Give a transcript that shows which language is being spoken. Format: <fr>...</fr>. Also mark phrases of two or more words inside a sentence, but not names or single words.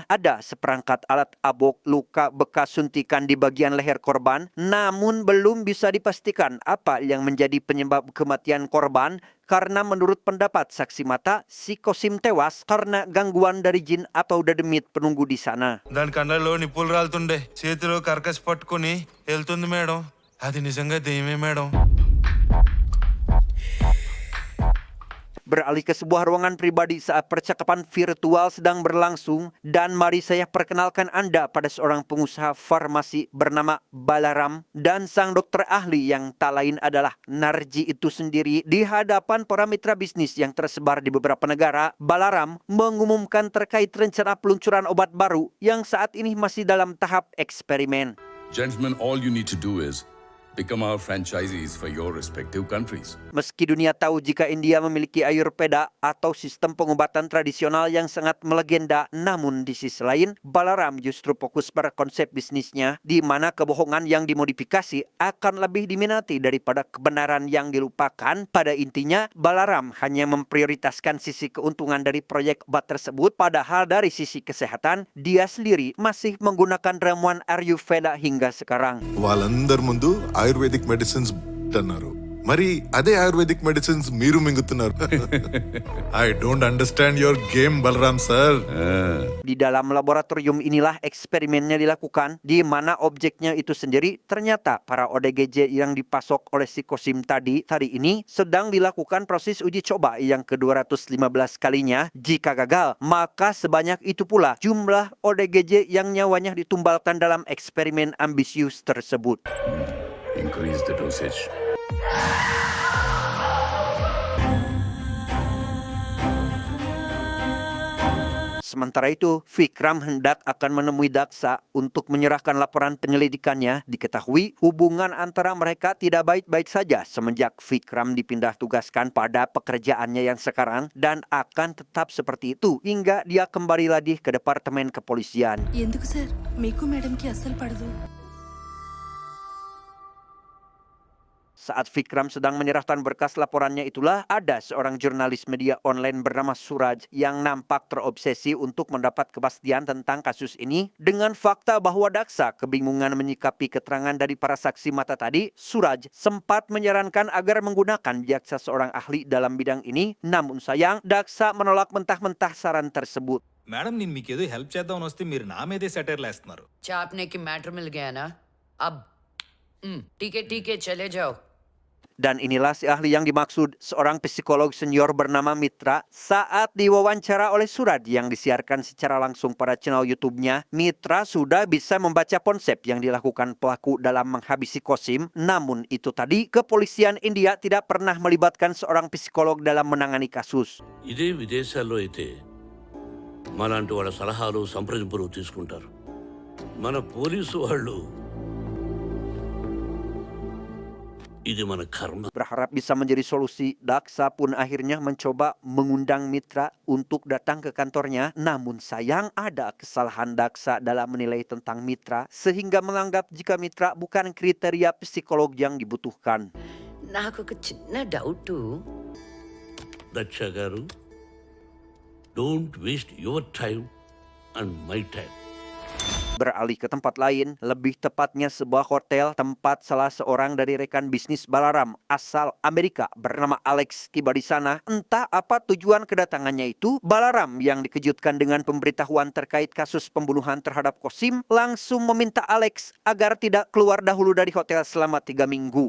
<id>Ada seperangkat alat abok, luka bekas suntikan di bagian leher korban, namun belum bisa dipastikan apa yang menjadi penyebab kematian korban. Karena menurut pendapat saksi mata, si Kosim tewas karena gangguan dari jin atau dedemit penunggu di sana.</id> <te>దాని కళ్ళలో నిప్పులు రాలుతుండే, చేతిలో కర్కశ పట్టుకుని వెళ్తుంది మేడం. అది నిజంగా దెయ్యమే మేడం.</te> <id>Beralih ke sebuah ruangan pribadi saat percakapan virtual sedang berlangsung, dan mari saya perkenalkan Anda pada seorang pengusaha farmasi bernama Balaram dan sang dokter ahli yang tak lain adalah Narji itu sendiri. Di hadapan para mitra bisnis yang tersebar di beberapa negara, Balaram mengumumkan terkait rencana peluncuran obat baru yang saat ini masih dalam tahap eksperimen.</id> <en>Gentlemen, all you need to do is become our franchisees for your respective countries.</en> <id>Meski dunia tahu jika India memiliki Ayurveda atau sistem pengobatan tradisional yang sangat melegenda, namun di sisi lain, Balaram justru fokus pada konsep bisnisnya, di mana kebohongan yang dimodifikasi akan lebih diminati daripada kebenaran yang dilupakan. Pada intinya, Balaram hanya memprioritaskan sisi keuntungan dari proyek obat tersebut, padahal dari sisi kesehatan, dia sendiri masih menggunakan ramuan Ayurveda hingga sekarang.</id> <te>వాళ్ళందరి ముందు</te> <en>Ayurvedic medicines</en> <te>అన్నారు, మరి అదే</te> <en>Ayurvedic medicines</en> <te>మీరు మింగుతున్నారు.</te> <en>I don't understand your game Balaram sir.</en> <id>Di dalam laboratorium inilah eksperimennya dilakukan, di mana objeknya itu sendiri ternyata para ODGJ yang dipasok oleh si Kosim tadi ini sedang dilakukan proses uji coba yang ke-215 kalinya. Jika gagal, maka sebanyak itu pula jumlah ODGJ yang nyawanya ditumbalkan dalam eksperimen ambisius tersebut.</id> <en>Increase the dosage.</en> <id>Sementara itu, Vikram hendak akan menemui Daksa untuk menyerahkan laporan penyelidikannya. Diketahui hubungan antara mereka tidak baik-baik saja semenjak Vikram dipindah tugaskan pada pekerjaannya yang sekarang, dan akan tetap seperti itu hingga dia kembali lagi ke Departemen Kepolisian.</id> <te>ఎందుకు సార్ మీకు మేడంకి అస్సలు పడదు.</te> <id>Saat Vikram sedang menyerahkan berkas laporannya itulah ada seorang jurnalis media online bernama Suraj yang nampak terobsesi untuk mendapat kepastian tentang kasus ini. Dengan fakta bahwa Daksa kebingungan menyikapi keterangan dari para saksi mata tadi, Suraj sempat menyarankan agar menggunakan jaksa seorang ahli dalam bidang ini. Namun sayang, Daksa menolak mentah-mentah saran tersebut.</id> <te>మేడం నేను మీకు ఏదో హెల్ప్ చేద్దామని వస్తే మీరు నా మీదే సెటైర్లు వేస్తున్నారు.</te> <hi>चापने की मैटर मिल गया ना अब ठीक है चले जाओ.</hi> <id>Dan inilah si ahli yang dimaksud, seorang psikolog senior bernama Mitra. Saat diwawancara oleh Suraj yang disiarkan secara langsung pada channel YouTube-nya, Mitra sudah bisa membaca konsep yang dilakukan pelaku dalam menghabisi Qasim. Namun itu tadi, kepolisian India tidak pernah melibatkan seorang psikolog dalam menangani kasus.</id> <te>ఇదే విదేశాల్లో అయితే మాలాంటి వాళ్ళ సలహాలు సంప్రదింపులు తీసుకుంటారు. మన పోలీసు వాళ్ళు ఇది మన కర్మ.</te> <id>Berharap bisa menjadi solusi, Daksa pun akhirnya mencoba mengundang Mitra untuk datang ke kantornya. Namun sayang ada kesalahan Daksa dalam menilai tentang Mitra sehingga menganggap jika Mitra bukan kriteria psikolog yang dibutuhkan.</id> <te>నాకు ఒక చిన్న డౌట్. దక్ష గారు,</te> <en>don't waste your time and my time.</en> <id>Beralih ke tempat lain, lebih tepatnya sebuah hotel tempat salah seorang dari rekan bisnis Balaram asal Amerika bernama Alex tiba di sana. Entah apa tujuan kedatangannya itu, Balaram yang dikejutkan dengan pemberitahuan terkait kasus pembunuhan terhadap Qasim langsung meminta Alex agar tidak keluar dahulu dari hotel selama 3 minggu.</id>